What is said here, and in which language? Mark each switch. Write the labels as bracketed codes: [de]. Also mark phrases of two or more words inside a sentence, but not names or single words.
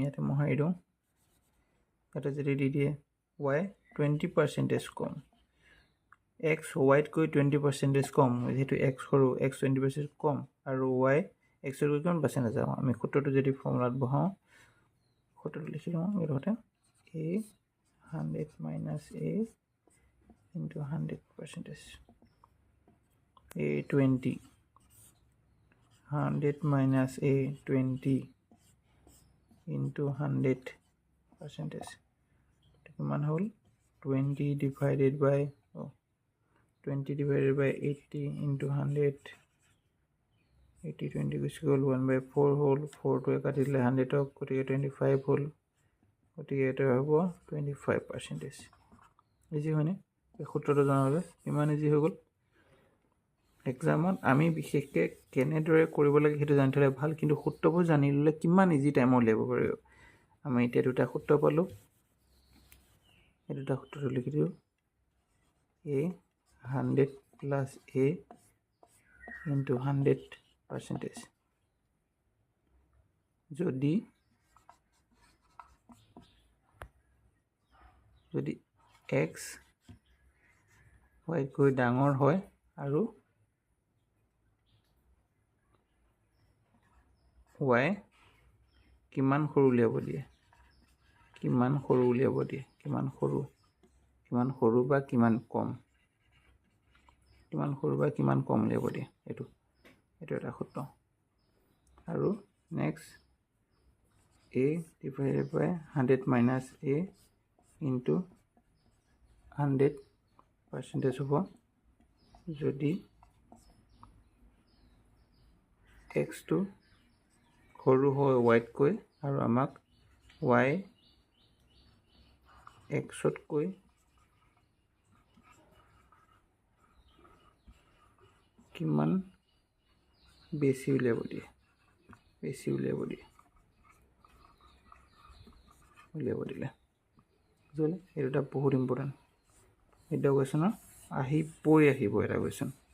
[as] ইয়াতে মোহাৰি দিওঁ ইয়াতে যদি দি দিয়ে ৱাই 20% কম এক্স ৱাইতকৈ 20% কম যিহেতু এক্স সৰু এক্স 20% কম আৰু ৱাই এক্সতকৈ কিমান পাৰ্চেণ্টেজ যাওঁ আমি সূত্ৰটো যদি ফৰ্মুলাত বহাওঁ সূত্ৰটো লিখি লওঁ এইটো [en] a 100 minus a into 100%. A20 100 minus A20 into 100 percentage [as] কিমান হ'ল [en] 20 divided by 20 divided by 80 into 100 80 20 [as] গুচি গ'ল 1/4 হ'ল 4 টো কাটি দিলে 100ক গতিকে 25 হ'ল গতিকে এটা হ'ব 25% ইজি হয়নে এই সূত্ৰটো জানালে ইমান ইজি হৈ গ'ল এক্সামত আমি বিশেষকৈ কেনেদৰে কৰিব লাগে সেইটো জানি থ'লে ভাল কিন্তু সূত্ৰবোৰ জানি ল'লে কিমান [en] easy time [as] উলিয়াব পাৰিব আমি এতিয়া দুটা সূত্ৰ পালোঁ এই দুটা সূত্ৰটো লিখি দিওঁ [en] a 100 plus a into 100% [as] যদি x y কৈ ডাঙৰ হয় আৰু y কিমান সৰু উলিয়াব দিয়ে কিমান সৰু বা কিমান কম উলিয়াব দিয়ে এইটো এটা সূত্ৰ আৰু নেক্সট [en] a divided by 100 minus a into [as] 100% হ'ব যদি x টো সৰু হয় y তকৈ আৰু আমাক y x তকৈ কিমান বেছি উলিয়াব দিয়ে দিলে এই দুটা বহুত ইম্পৰ্টেণ্ট এটা কুৱেশ্যনৰ আহিব এটা কুৱেশ্যন